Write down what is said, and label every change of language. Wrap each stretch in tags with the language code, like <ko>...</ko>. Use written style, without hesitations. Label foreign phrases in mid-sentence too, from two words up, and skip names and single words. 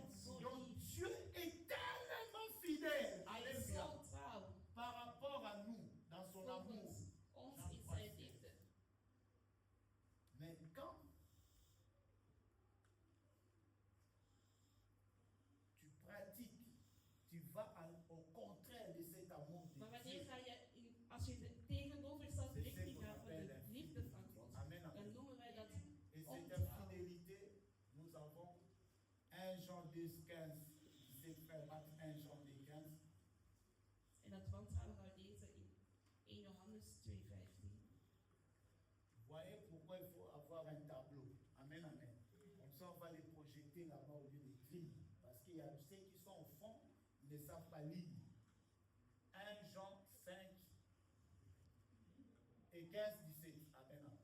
<fr>Donc Dieu est tellement fidèle, alléluia, par rapport à nous, dans son amour. Mais quand tu pratiques, tu vas au contraire de cet amour de</fr> <nl>Maar wanneer</nl> <fr>Dieu.</fr> <nl>ga je, als je de tegenovergestelde</nl> <fr>C'est ce</fr> <nl>richting</nl> <fr>qu'on</fr> <nl>gaat van</nl> <fr>appelle</fr> <nl>de</nl> <fr>la</fr> <nl>liefde van God,</nl> <fr>Amen,</fr> <nl>dan</nl> <fr>amen.</fr> <nl>noemen wij dat</nl> <fr>Et cette</fr> <nl>ontrouw.</nl> <fr>infidélité, nous avons 1 Jean 2,15. C'est frère Max 1 Jean 2,15.</fr> <nl>En dat wantrouwen gaan we lezen in 1 Johannes 2:15.</nl> <fr>Voyez pourquoi il faut avoir un tableau. Amen, amen. Comme ça, on va les projeter là-bas au lieu d'écrire. Parce qu'il y a ceux qui sont au fond, ils ne savent pas lire. 1 Jean 5 et 15, 17. Amen, amen.</fr>